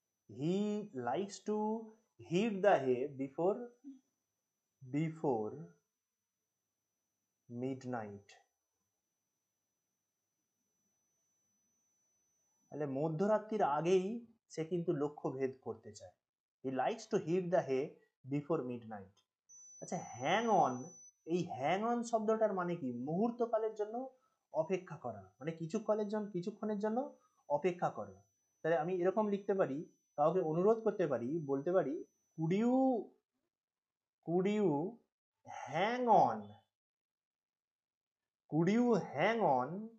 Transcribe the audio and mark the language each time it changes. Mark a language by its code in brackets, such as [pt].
[en] He likes to hit the hay before midnight. [bn] তাহলে মধ্যরাত্রির আগেই সে কিন্তু লক্ষ্য ভেদ করতে চায়। [en] He likes to hit the hay before midnight. [bn] আচ্ছা, হ্যাং অন, এই হ্যাং অন শব্দটার মানে কি? মুহূর্তকালের জন্য অপেক্ষা করা, মানে কিছুক্ষণের জন্য অপেক্ষা করা। তাহলে আমি এরকম লিখতে পারি, কাউকে অনুরোধ করতে পারি, বলতে পারি, [en] could you hang on, could you hang on